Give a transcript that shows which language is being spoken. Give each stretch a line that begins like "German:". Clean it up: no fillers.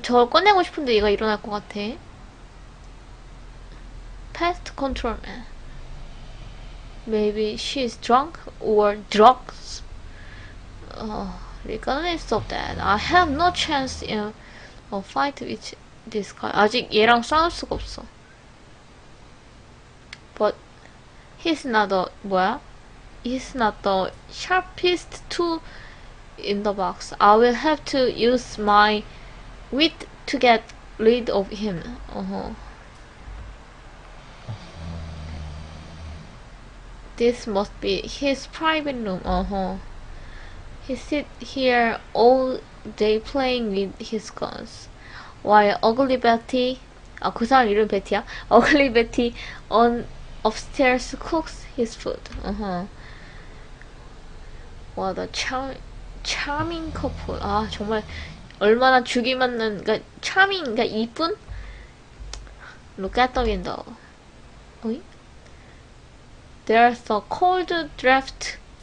Korean: 저걸 꺼내고 싶은데 얘가 일어날 것 같아.
English: Pest control man. Maybe she is drunk or drugs. Regardless of that, I have no chance in a fight with this guy.
Korean: 아직 얘랑 싸울 수가 없어.
English: But he's not the He's not the sharpest tool in the box. I will have to use my wit to get rid of him. This must be his private room. He sit here all day playing with his guns, while Ugly Betty,
Korean: 그 사람 이름 베티야?
English: Ugly Betty on upstairs cooks his food. What a charming couple.
Korean: 아, 정말 얼마나 죽이 맞는, 그러니까 charming, 그러니까 이쁜?
English: Look at the window. 어이? There's a cold draft.